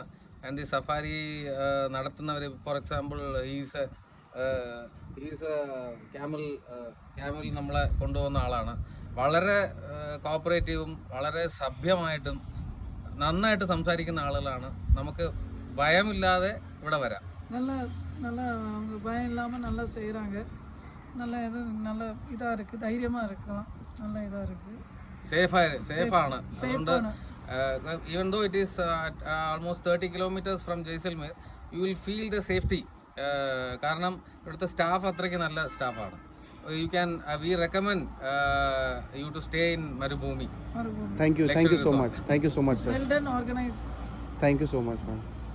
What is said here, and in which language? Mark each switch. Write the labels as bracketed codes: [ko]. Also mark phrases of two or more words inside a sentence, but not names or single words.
[en] and the safari [ml] നടത്തുന്നവർ, [en] for example he's camel [ml] നമ്മളെ കൊണ്ടുപോകുന്ന ആളാണ്. വളരെ കോപ്പറേറ്റീവും വളരെ സഭ്യമായിട്ടും നന്നായിട്ട് സംസാരിക്കുന്ന ആളുകളാണ്. നമുക്ക് ഭയമില്ലാതെ ഇവിടെ വരാം. [ta] நல்ல நல்ல அவங்க பயம் இல்லாமல் நல்லா செய்கிறாங்க. நல்ல இது நல்ல இதாக இருக்குது, தைரியமாக இருக்கலாம். நல்ல இதாக இருக்குது, [ml] സേഫാണ്. അതുകൊണ്ട് [en] even though it is almost 30 kilometers from Jaisalmer, you will feel the safety. [ml] കാരണം ഇവിടുത്തെ സ്റ്റാഫ് അത്രയ്ക്ക് നല്ല സ്റ്റാഫാണ്. [en] we recommend you to stay in Marubhumi. Thank you so much. Thank you so much, sir. Well done, organized. Thank you so much, man.